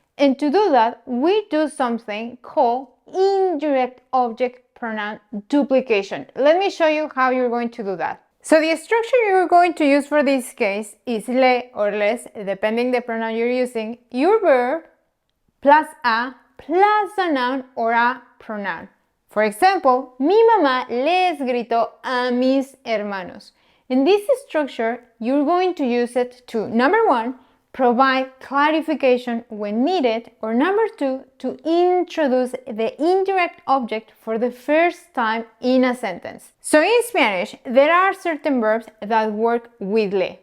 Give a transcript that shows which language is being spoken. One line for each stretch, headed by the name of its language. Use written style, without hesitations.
English: And to do that, we do something called indirect object pronoun duplication. Let me show you how you're going to do that. So the structure you're going to use for this case is le or les, depending the pronoun you're using, your verb plus a noun or a pronoun. For example,
Spanish: mi mamá les gritó a mis hermanos.
English: In this structure, you're going to use it to, number one, provide clarification when needed, or number two, to introduce the indirect object for the first time in a sentence. So in Spanish, there are certain verbs that work with le.